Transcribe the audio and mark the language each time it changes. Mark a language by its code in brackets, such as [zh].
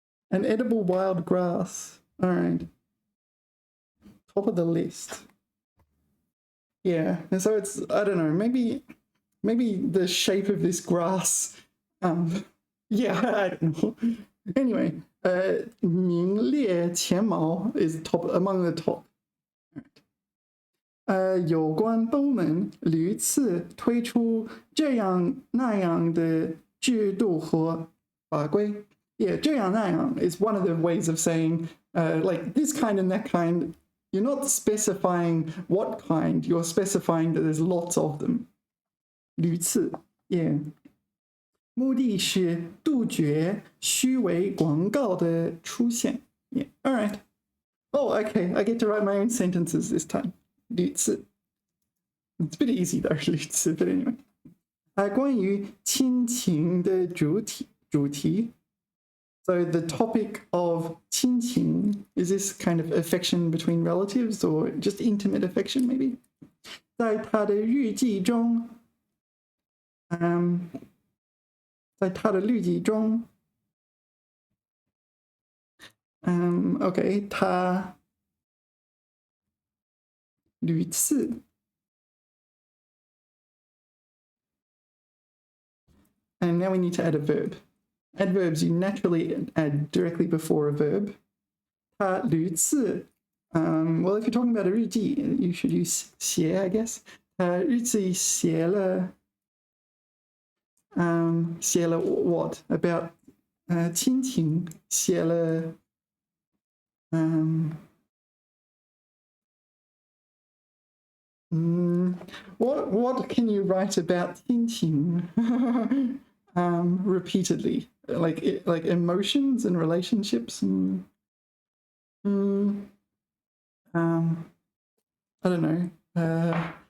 [en] An edible wild grass. All right. Top of the list. Yeah, and so it's, I don't know, maybe the shape of this grass. Yeah, I don't know. Anyway, 名列前茅 is top among the top. [zh] 有关部门屡次推出这样那样的制度和法规。 [en] Yeah, 这样那样 is one of the ways of saying like this kind and that kind. You're not specifying what kind, you're specifying that there's lots of them. [zh] 屡次 yeah. 目的是杜绝虚伪广告的出现。 [en] Yeah, all right. Oh, okay, I get to write my own sentences this time. 屡次 It's a bit easy though, 屡次 but anyway. [zh] 关于亲情的主题 [en] So the topic of 亲情 is this kind of affection between relatives or just intimate affection maybe? [zh] 在他的日记中 在他的日记中 [en] okay, [zh] 他屡次 [en] And now we need to add a verb. Adverbs you naturally add directly before a verb. [zh] 他屡次 [en] well, if you're talking about a 日记, you should use 写, I guess. [zh] 他日记写了 [en] what? About 亲情 [zh] 写了 [en] what can you write about 亲情 repeatedly? Like emotions and relationships and I don't know.